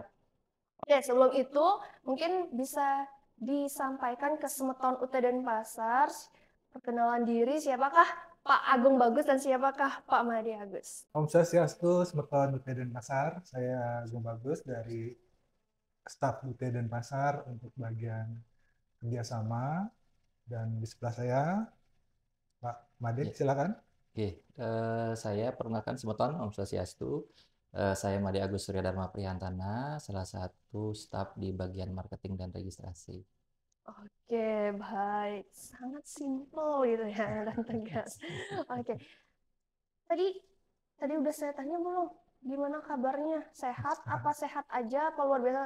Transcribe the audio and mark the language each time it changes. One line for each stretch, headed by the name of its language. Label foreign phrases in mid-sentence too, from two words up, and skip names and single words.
Indonesian: Oke, sebelum itu mungkin bisa disampaikan ke Semeton UT Denpasar, perkenalan diri, siapakah Pak Agung Bagus dan siapakah Pak Made Agus?
Balinese: Om Swastiastu,
Indonesian: Semeton UT Denpasar. Saya Agung Bagus dari staf UT Denpasar untuk bagian kerjasama. Dan di sebelah saya, Pak Made, silakan. Oke, saya perkenalkan Semeton,
Balinese: Om Swastiastu.
Indonesian: Saya Made Agus Surya Dharma Prihantana, salah satu staf di bagian marketing dan registrasi. Oke, baik. Sangat simpel gitu ya dan tegas. Oke. Tadi udah saya tanya belum? Gimana kabarnya? Sehat? Apa sehat aja? Apa luar biasa?